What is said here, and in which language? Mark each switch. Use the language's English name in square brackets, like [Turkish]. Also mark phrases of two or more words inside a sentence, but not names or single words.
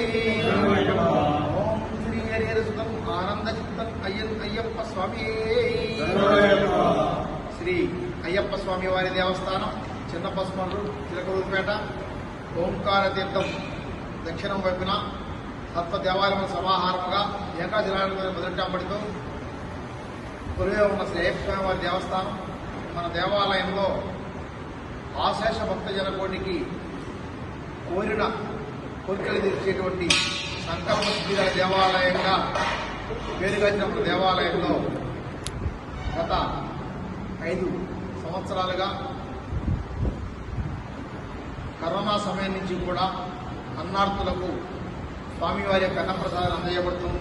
[Sanskrit] ओम श्री हरिहरसुतं आनंद चित्तं अय्यप्प स्वामी श्री [Telugu] అయ్యప్ప స్వామి వారి దేవస్థానం చిన్నపస్మల్లూరు చిలకలూరిపేట ఓంకార తీర్థం దక్షిణం వైపున సప్త దేవాలయముల సమాహారముగా ఏకాశిలాంటి మొదలెట్టబడుతూ కొలువే ఉన్న శ్రీ అయ్యప్ప స్వామి వారి దేవస్థానం మన దేవాలయంలో ఆశేష భక్తజన కోటికి కోరిన కోరికలు తీర్చేటువంటి సంకల్ప సిద్ధిగల దేవాలయంగా పేరుగాంచిన మన దేవాలయంలో గత 5 సంవత్సరాలుగా కరోనా సమయం నుంచి కూడా అన్నార్థులకు స్వామివారి యొక్క అన్నప్రసాదం అందజేయబడుతుంది.